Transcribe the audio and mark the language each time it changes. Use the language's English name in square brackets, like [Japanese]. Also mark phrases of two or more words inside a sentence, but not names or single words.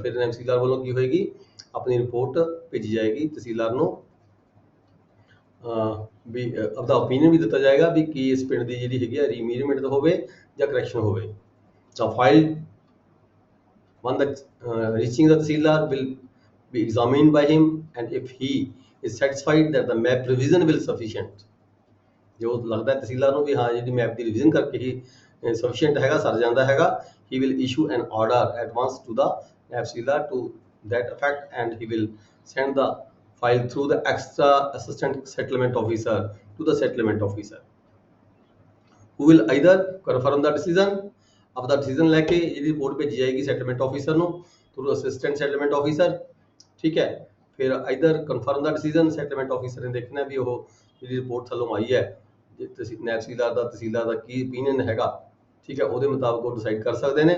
[Punjabi] ਫਿਰ ਨਾਇਬ ਸੀਲਰ ਵੱਲੋਂ ਕੀ ਹੋਏਗੀ, ਆਪਣੀ ਰਿਪੋਰਟ ਭੇਜੀ ਜਾਏਗੀ ਤਹਿਸੀਲਦਾਰ ਨੂੰ, ਵੀ ਆਪਦਾ ਓਪੀਨੀਅਨ ਵੀ ਦਿੱਤਾ ਜਾਏਗਾ ਵੀ ਕੀ ਇਸ ਪਿੰਡ ਦੀ ਜਿਹੜੀ ਹੈਗੀ ਆ ਰੀਮੀਜਰਮੈਂਟ ਹੋਵੇ ਜਾਂ ਕਰੈਕਸ਼ਨ ਹੋਵੇ। [English] the file one the reaching the Tehsildar will be examined by him and if he is satisfied that the map revision will sufficient, [Punjabi] ਜੋ ਲੱਗਦਾ ਹੈ ਤਹਿਸੀਲਦਾਰ ਨੂੰ ਵੀ ਹਾਂ ਜਿਹੜੀ ਮੈਪ ਦੀ ਰਿਵੀਜ਼ਨ ਕਰਕੇ ਹੀ sufficient ਹੈਗਾ, ਸਰ ਜਾਂਦਾ ਹੈਗਾ, [English] he will issue an order at once to the naib sealer to that effect and he will send the file through the extra assistant settlement officer to the settlement officer who will either confirm the decision। [Punjabi] ਆਪਦਾ ਡਿਸੀਜ਼ਨ ਲੈ ਕੇ ਜਿਹੜੀ ਰਿਪੋਰਟ ਭੇਜੀ ਜਾਏਗੀ [English] settlement officer [Punjabi] ਨੂੰ [English] through assistant settlement officer, [Punjabi] ਠੀਕ ਹੈ। ਫਿਰ [English] either confirm the decision, settlement officer [Punjabi] ਨੇ ਦੇਖਣਾ ਵੀ ਉਹ ਜਿਹੜੀ ਰਿਪੋਰਟ ਥੱਲੋਂ ਆਈ ਹੈ ਨਾਇਬ ਸੀਲਰ ਦਾ, ਤਹਿਸੀਲਦਾਰ ਦਾ ਕੀ ਓਪੀਨੀਅਨ ਹੈਗਾ, ਠੀਕ ਹੈ, ਉਹਦੇ ਮੁਤਾਬਕ ਉਹ ਡਿਸਾਈਡ ਕਰ ਸਕਦੇ ਨੇ।